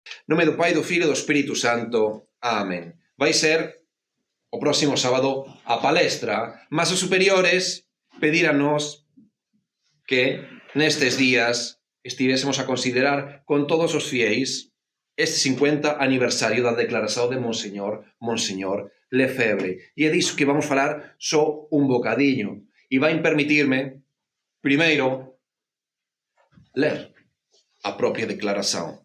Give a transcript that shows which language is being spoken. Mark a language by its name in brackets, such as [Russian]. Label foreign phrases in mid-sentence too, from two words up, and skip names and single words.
[Galician] nome do Pai, do Filho e do Espírito Santo. Amén. Vai ser o próximo sábado a palestra, mas os superiores pedíranos que nestes días estivésemos a considerar con todos os fiéis este 50 aniversario da declaración de Monseñor Lefebvre. E é disso que vamos falar só un bocadiño. E vai permitirme, primeiro, ler a propia declaración.